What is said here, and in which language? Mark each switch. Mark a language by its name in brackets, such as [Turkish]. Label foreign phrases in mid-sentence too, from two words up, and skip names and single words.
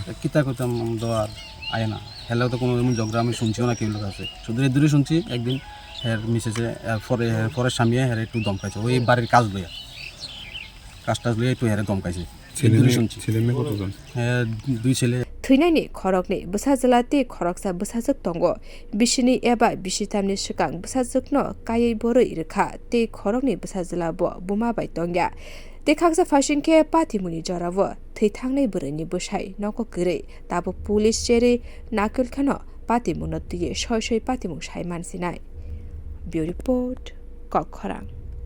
[Bangla] কিতা করতাম দেওয়ার আয় না হেলেও তো কোনো এমন ঝগড়া আমি শুনছিও না কেউ লোক আছে শুধু এই দূরে শুনছি একদিন হের মিসেসে পরে স্বামীয়ে হের একটু দমকাইছে ওই বাড়ির কাজ লইয়া কাজ লইয়া একটু হেরে দমকাইছে ছেলে মেয়ে কতজন? হ্যাঁ 2 ছেলে [Kok Borok] थैनायनि खरकनि बसाजलाते खरकसा बसाजक तंगो बिसिनि एबा बिसितामनि सिगां बसाजकनो कायै बरै रेखा ते खरकनि बसाजला बुमा बाय तंग्या ते खागसा फासिनखे पातिमुनि जरावो थैथांनाय बरैनि बसाय नको गरै ताबो पुलिस जेरै नाकुलखानो पातिमुनो तुये सय पातिमु साय मानसिनाय ब्युरो रिपोर्ट खरक